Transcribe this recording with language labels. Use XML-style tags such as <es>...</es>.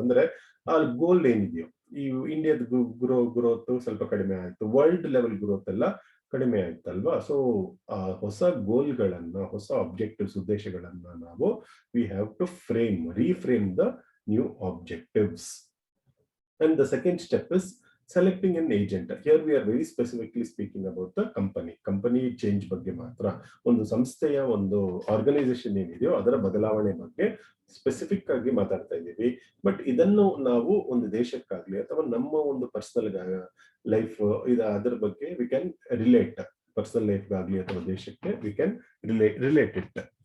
<kn>ಅಂದ್ರೆ ಆ ಗೋಲ್ ಏನಿದೆಯೋ, ಈ ಇಂಡಿಯಾದ ಗ್ರೋತ್ ಸ್ವಲ್ಪ ಕಡಿಮೆ ಆಯ್ತು, ವರ್ಲ್ಡ್ ಲೆವೆಲ್ ಗ್ರೋತ್ ಎಲ್ಲ ಕಡಿಮೆ ಆಯ್ತಲ್ವಾ. ಸೊ ಹೊಸ ಗೋಲ್ಗಳನ್ನ, ಹೊಸ ಆಬ್ಜೆಕ್ಟಿವ್ಸ್, ಉದ್ದೇಶಗಳನ್ನ ನಾವು</kn> <en>We have to reframe the new objectives. And the second step is selecting an agent. Here we are very specifically speaking about the company change</en> <kn>ಬಗ್ಗೆ ಮಾತ್ರ. ಒಂದು ಸಂಸ್ಥೆಯ ಒಂದು ಆರ್ಗನೈಸೇಷನ್ ಏನಿದೆಯೋ ಅದರ ಬದಲಾವಣೆ ಬಗ್ಗೆ ಸ್ಪೆಸಿಫಿಕ್ ಆಗಿ ಮಾತಾಡ್ತಾ ಇದ್ದೀವಿ. ಬಟ್ ಇದನ್ನು ನಾವು ಒಂದು ದೇಶಕ್ಕಾಗ್ಲಿ ಅಥವಾ ನಮ್ಮ ಒಂದು ಪರ್ಸನಲ್ ಲೈಫ್ ಅದರ ಬಗ್ಗೆ</kn> <en>we can relate,</en> <kn>personal life ಆಗಲಿ ಅಥವಾ ದೇಶಕ್ಕೆ</kn> <en>We can relate it.</en>